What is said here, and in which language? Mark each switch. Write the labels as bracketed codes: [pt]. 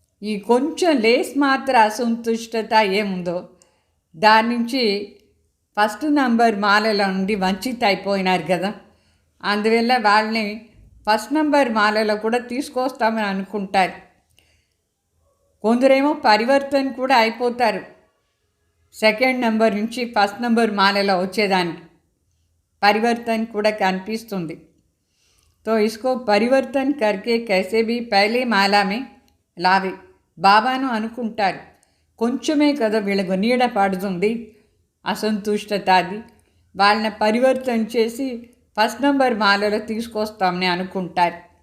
[te] ఈ కొంచెం లేస్ మాత్ర అసంతుష్టత ఏముందో దాని నుంచి ఫస్ట్ నంబర్ మాలలో నుండి వంచిత అయిపోయినారు కదా, అందువల్ల వాళ్ళని ఫస్ట్ నంబర్ మాలలో కూడా తీసుకొస్తామని అనుకుంటారు. కొందరేమో పరివర్తన కూడా అయిపోతారు సెకండ్ నెంబర్ నుంచి ఫస్ట్ నెంబర్ మాలలో వచ్చేదానికి परिवर्तन కూడా కనిపిస్తుంది. [hi] तो इसको परिवर्तन करके कैसे भी पहले माला में लावे [te] బాబాను అనుకుంటారు. కొంచెమే కదా వీళ్ళకు నీడ పడుతుంది అసంతుష్టత, అది వాళ్ళని పరివర్తన చేసి ఫస్ట్ నంబర్ మాలలో తీసుకొస్తామని అనుకుంటారు.